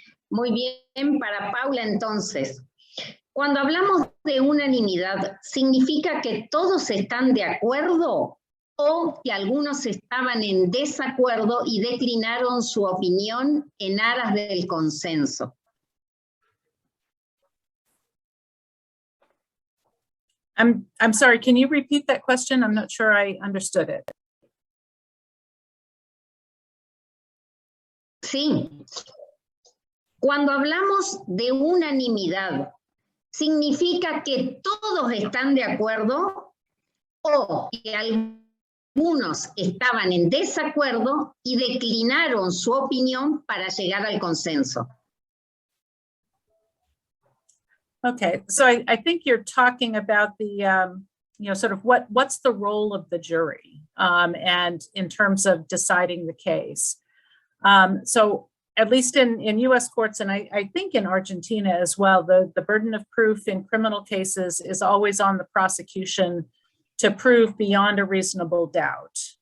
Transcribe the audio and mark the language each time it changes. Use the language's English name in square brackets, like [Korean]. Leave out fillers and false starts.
[Spanish] Muy bien, para Paula entonces. Cuando hablamos de unanimidad, ¿significa que todos están de acuerdo o que algunos estaban en desacuerdo y declinaron su opinión en aras del consenso? [English] I'm sorry, can you repeat that question? I'm not sure I understood it. [Spanish] Sí. Cuando hablamos de unanimidad, ¿significa que todos están de acuerdo o que algunos estaban en desacuerdo y declinaron su opinión para llegar al consenso? [English] Okay, so I think you're talking about the, sort of what's the role of the jury and in terms of deciding the case. So at least in US courts, and I think in Argentina as well, the burden of proof in criminal cases is always on the prosecution to prove beyond a reasonable doubt.